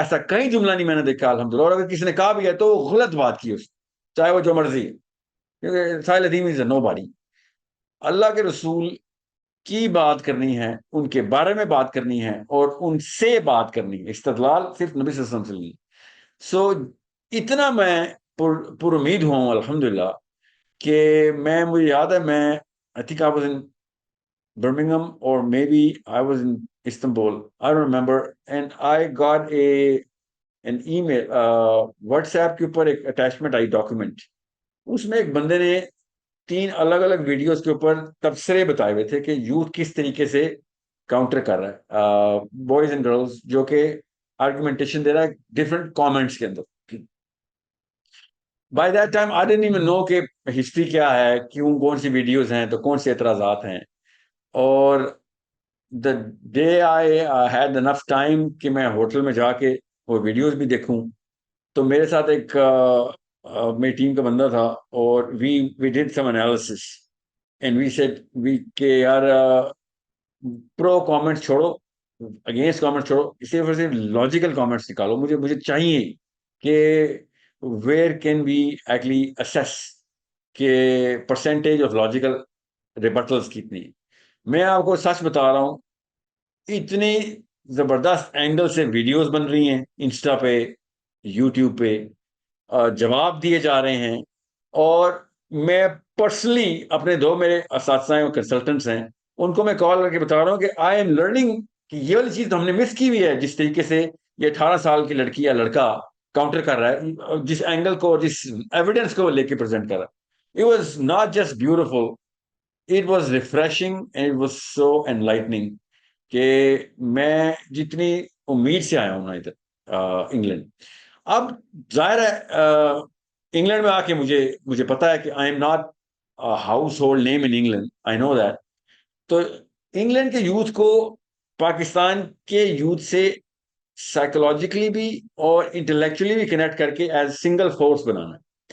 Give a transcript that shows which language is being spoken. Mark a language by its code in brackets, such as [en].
[ur] ایسا کہیں جملہ نہیں میں نے دیکھا الحمدللہ. اور اگر کسی نے کہا بھی ہے تو غلط بات کی اس, چاہے وہ جو مرضی ہے, کیونکہ ساحل ادیم [en] Is a nobody. [ur] اللہ کے رسول کی بات کرنی ہے, ان کے بارے میں بات کرنی ہے, اور ان سے بات کرنی ہے. استدلال صرف نبی صلی اللہ علیہ وسلم سے نہیں. سو اتنا میں پر امید ہوں الحمدللہ کہ مجھے یاد ہے, میں [en] I think I was in Birmingham or maybe I was in Istanbul, I don't remember, and I got an email, [ur] WhatsApp کے اوپر ایک اٹیچمنٹ آئی ڈاکیومنٹ. اس میں ایک بندے نے 3 الگ الگ ویڈیوز کے اوپر تبصرے بتائے ہوئے تھے کہ یوتھ کس طریقے سے کاؤنٹر کر رہا ہے, بوائز اینڈ گرلز جو کہ آرگومنٹیشن دے رہا ہے ڈفرنٹ کامنٹس کے اندر. [en] by that time I don't even know [ur] کہ ہسٹری کیا ہے, کیوں, کون سی ویڈیوز ہیں, تو کون سے اعتراضات ہیں. اور [en] the day I had enough time [ur] کہ میں ہوٹل میں جا کے وہ ویڈیوز بھی دیکھوں, تو میرے ساتھ ایک میری ٹیم کا بندہ تھا, اور [en] we did some analysis and we said [ur] کہ یار پرو کامنٹس چھوڑو, اگینسٹ کامنٹس چھوڑو, صرف لاجیکل کامنٹس نکالو. مجھے چاہیے کہ [en] where can we actually assess کہ percentage of logical rebuttals کتنی. [ur] میں آپ کو سچ بتا رہا ہوں, اتنی زبردست اینگل سے ویڈیوز بن رہی ہیں انسٹا پہ, یوٹیوب پہ, جواب دیے جا رہے ہیں. اور میں پرسنلی اپنے 2 میرے اساتذہ ہیں, کنسلٹنٹس ہیں, ان کو میں کال کر کے بتا رہا ہوں کہ [en] I am learning [ur] کہ یہ والی چیز تو ہم نے مس کی ہوئی ہے, جس طریقے سے یہ 18 سال کی لڑکی یا لڑکا کاؤنٹر کر رہا ہے, جس اینگل کو, جس ایویڈنس کو لے کے پریزنٹ کر رہا ہے. [en] It was not just beautiful, it was refreshing and it was so enlightening [ur] کہ میں جتنی امید سے آیا ہوں نا ادھر انگلینڈ. اب ظاہر ہے انگلینڈ میں آ کے مجھے پتا ہے کہ [en] I am not household name in England, I know that. [ur] تو انگلینڈ کے یوتھ کو پاکستان کے یوتھ سے سائیکولوجیکلی بھی اور انٹلیکچولی بھی کنیکٹ کر کے [en] as single force [ur] بنانا ہے.